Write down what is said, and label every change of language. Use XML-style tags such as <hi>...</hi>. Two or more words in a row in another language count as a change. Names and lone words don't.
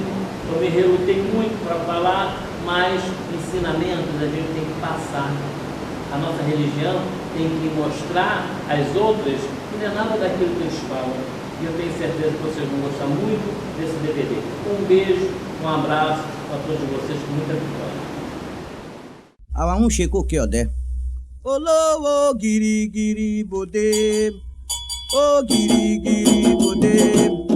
<pt>Eu me relutei muito para falar, mas ensinamentos a gente tem que passar. A nossa religião tem que mostrar às outras que não é nada daquilo que eles falam. E eu tenho certeza que vocês vão gostar muito desse DVD. Um beijo, um abraço para todos vocês, com muita vitória.</pt> <yo>Àwọn ń ṣe kókè ọ̀dẹ́. Olówó gírígírí bòde, ó gírígírí bòde.</yo>